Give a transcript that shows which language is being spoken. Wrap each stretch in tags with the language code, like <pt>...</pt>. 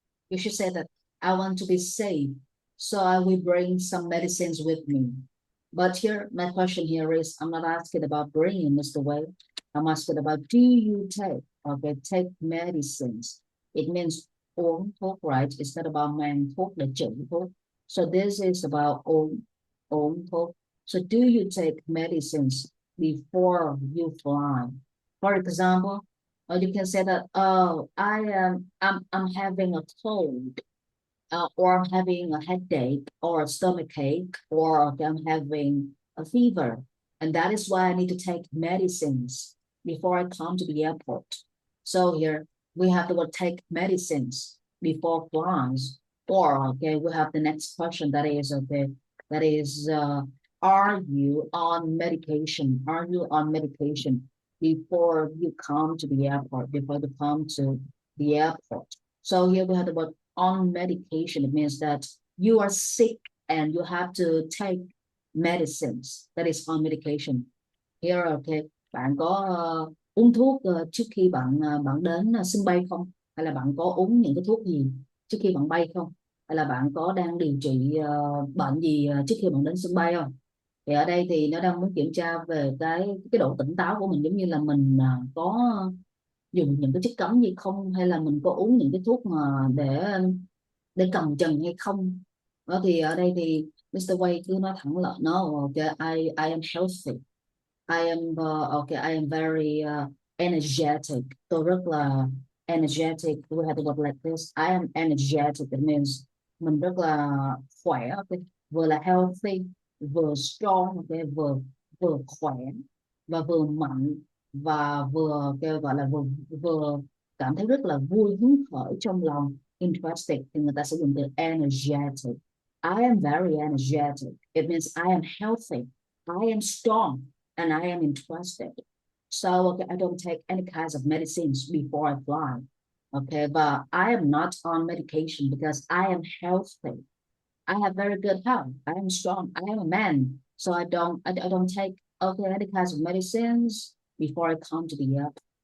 <en>You should say that I want to be safe, so I will bring some medicines with me. But here, my question here is, I'm not asking about bringing, Mr. Wei. I'm asking about do you take medicines? It means</en> <vi>uống thuốc,</vi> <en>right? It's not about</en> <vi>mang thuốc là chữ thuốc.</vi> <en>So this is about</en> <vi>uống thuốc.</vi> <en>So do you take medicines before you fly? For example, or you can say that, oh, I'm having a cold, or I'm having a headache or a stomach ache, or I'm having a fever. And that is why I need to take medicines before I come to the airport. So here we have the word take medicines before flies. Or okay, we have the next question that is okay, that is are you on medication? Are you on medication before you come to the airport, before you come to the airport? So here we have the word on medication. It means that you are sick and you have to take medicines. That is on medication.</en> <vi>Here, okay, bạn có uống thuốc trước khi bạn đến sân bay không? Hay là bạn có uống những cái thuốc gì trước khi bạn bay không? Hay là bạn có đang điều trị bệnh gì trước khi bạn đến sân bay không? Thì ở đây thì nó đang muốn kiểm tra về cái độ tỉnh táo của mình, giống như là mình có dùng những cái chất cấm gì không, hay là mình có uống những cái thuốc mà để cầm chừng hay không. Đó thì ở đây thì Mr. Wei cứ nói thẳng là</vi> <en>no, okay, I am healthy. I am okay, I am very energetic.</en> <vi>Tôi rất là</vi> <en>energetic. We have to go like this. I am energetic. It means</en> <vi>mình rất là khỏe. Okay? Vừa là healthy, vừa strong, okay? vừa vừa khỏe và vừa mạnh. và vừa kêu gọi là vừa vừa cảm thấy rất là vui hứng khởi trong lòng. Interested thì người ta sẽ dùng từ energetic.</vi> <en>I am very energetic. It means I am healthy, I am strong, and I am interested. So okay, I don't take any kinds of medicines before I fly. Okay, but I am not on medication because I am healthy. I have very good health. I am strong. I am a man, so I don't take okay any kinds of medicines before I come to the airport.</en>